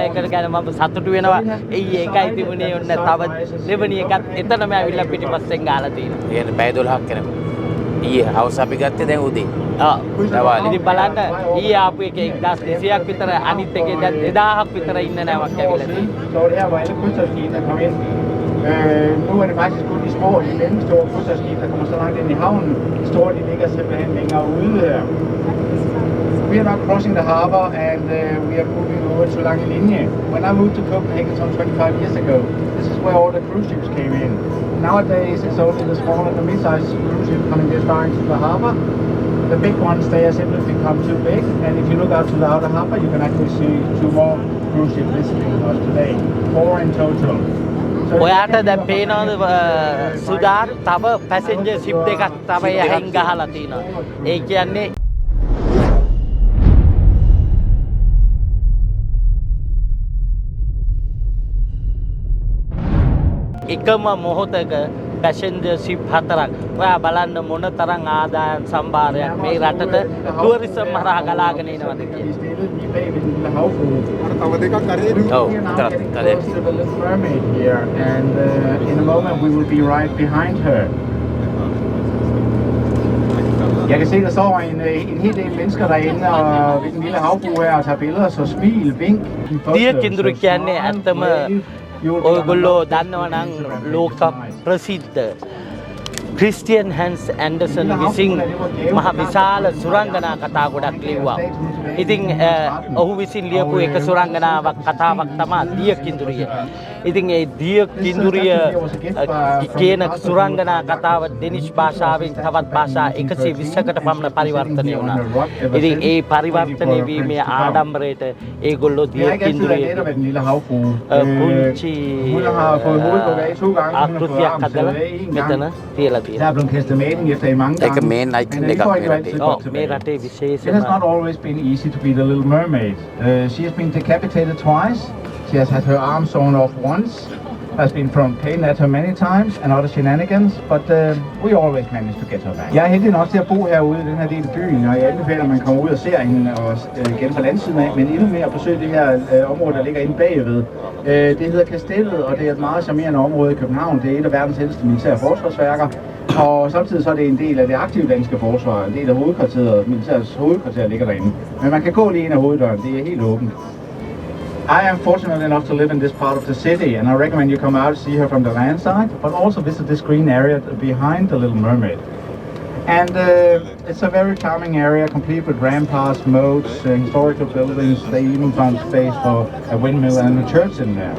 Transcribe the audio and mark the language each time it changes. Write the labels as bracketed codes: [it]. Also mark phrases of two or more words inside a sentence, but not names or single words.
[si] ඒකට ගැන මම සතුටු වෙනවා. ඒකයි තිබුණේ ඔන්න තව දෙවෙනි එකත් එතනම ඇවිල්ලා පිටිපස්සෙන් ගාලා තියෙනවා. කියන්නේ පැය 12ක් යනකොට. ඊයේ හවස අපි ගත්තේ දැන් උදේ. ඉතින් බලන්න ඊයේ ආපු එක 1200ක් විතර අනිත් එකේ දැන් 2000ක් විතර ඉන්න නැවක් ඇවිල්ලා තියෙනවා. [da] Så det her var alle krydstogsskib, der kom ind. Nu er det faktisk kun de små, de mellemstore krydstogsskib, der kommer så langt ind i havnen. De store, de ligger simpelthen længere ude her. [en] We are now crossing the harbor and we are moving over to Langelinje. When I moved to Copenhagen some 25 years ago, this is where all the cruise ships came in. Nowadays, it's only the small and the mid-sized cruise ships coming this far into the harbor. The big ones, they have simply become too big. And if you look out to the outer harbor, you can actually see 2 more cruise ships visiting us today. 4 in total. [si] ඔයාට දැන් පේනවද සුදා තව [en] passenger ship [si] දෙකක් තව යහින් ගහලා තිනවා. ඒ කියන්නේ එකම මොහොතක [en] passenger ship [si] 4ක්. ඔයා බලන්න මොන තරම් ආදායම් සම්භාරයක් මේ රටට ටුවරිසම් හරහා ගලාගෙන එනවද කියලා. තව දෙකක් හරියට ඔව් තරත් තරත්. [en] To the little mermaid here, and in a moment we will be right behind her. [da] Jeg kan se, der står en hel del mennesker derinde og ved den lille havbro her og tager billeder, så smil, vink. [si] දිය කිඳුරු කියන්නේ ඇත්තම ඔයගොල්ලෝ දන්නවා නම් ලෝක ප්‍රසිද්ධ ක්‍රිස්ටියන් හැන්ස් ඇන්ඩර්සන් විසින් මහ විශාල සුරංගනා කතා ගොඩක් ලිව්වා. ඉතින් ඔහු විසින් ලියපු එක සුරංගනාවක් කතාවක් තමයි දිය කිඳුරිය. ඉතින් ඒ දිය කිඳුරිය කියන සුරංගනා කතාව දෙනිෂ් භාෂාවෙන් තවත් භාෂා 120කට පමණ පරිවර්තනය වුණා. ඉතින් ඒ පරිවර්තනය වීමේ ආඩම්බරයට ඒගොල්ලෝ දිය කිඳුරිය පුංචි ආකෘතියක් හදලා මෙතන තියලා [da] Der er blevet kastet maling efter i mange [si] ඒක [da] gange. [en] main icon [da] Men [si] එකක් [da] det får I [si] මේ [da] vant til [si] රටේ. [da] godt tilbage. [si] මේ රටේ [en] It has [si] විශේෂම [en] not always been easy to be the Little Mermaid. She has been decapitated twice. She has had her arm sawn off once. Has been thrown pain at her many times and other shenanigans, but we always managed to get her back. [da] Jeg er heldig nok til at bo herude i den her del af byen, og jeg anbefaler, at man kommer ud og ser hende og igen fra landsiden af, men endnu mere at besøge det her område, der ligger inde bagved. Det hedder Kastellet, og det er et meget charmerende område i København. Det er et af verdens ældste militære forsvarsværker, og samtidig så er det en del af det aktive danske forsvar, en del af hovedkvarteret, militærets hovedkvarter ligger derinde. Men man kan gå lige ind ad hoveddøren, det er helt åbent. [en] I am fortunate enough to live in this part of the city, and I recommend you come out and see her from the land side, but also visit this green area behind the Little Mermaid. And it's a very charming area, complete with ramparts, moats, historical buildings. They even found space for a windmill and a church in there.